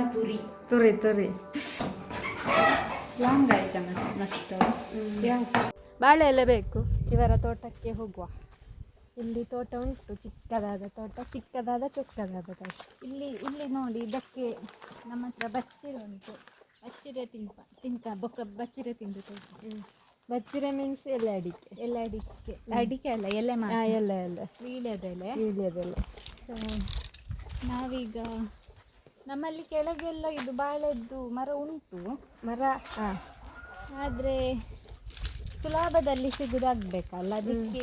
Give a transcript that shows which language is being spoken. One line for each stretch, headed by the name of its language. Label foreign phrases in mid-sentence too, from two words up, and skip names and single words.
Kannada: ತುರಿ ಲಾಂಗ್ ಆಯ್ತು ಮಸ್ತ್. ಬಾಳೆ ಎಲೆ ಬೇಕು. ಇವರ ತೋಟಕ್ಕೆ ಹೋಗುವ. ಇಲ್ಲಿ ತೋಟ ಉಂಟು, ಚಿಕ್ಕದಾದ ತೋಟ, ಚೊಕ್ಕದಾದ ತೋಟ. ಇಲ್ಲಿ ನೋಡಿ, ಇದಕ್ಕೆ ನಮ್ಮ ಹತ್ರ ಬಚ್ಚಿರೆ ಉಂಟು.
Tulu: ಬಚ್ಚಿರೆ ಬೊಕ್ಕ ಬಚ್ಚಿರೆ ತಿಂದು ತೋಟ.
Kannada: ಬಚ್ಚಿರೆ ಮೀನ್ಸ್ ಎಲೆ ಅಡಿಕೆ. ಅಡಿಕೆ ಅಲ್ಲ, ಎಲೆ ಎಲೆ ವೀಳ್ಯದೆಲೆ. ಸೊ ನಾವೀಗ ನಮ್ಮಲ್ಲಿ ಕೆಳಗೆಲ್ಲ ಇದು ಬಾಳೆದ್ದು ಮರ ಉಂಟು. ಆದರೆ ಸುಲಭದಲ್ಲಿ ಸಿಗುದಾಗಬೇಕಲ್ಲ, ಅದಕ್ಕೆ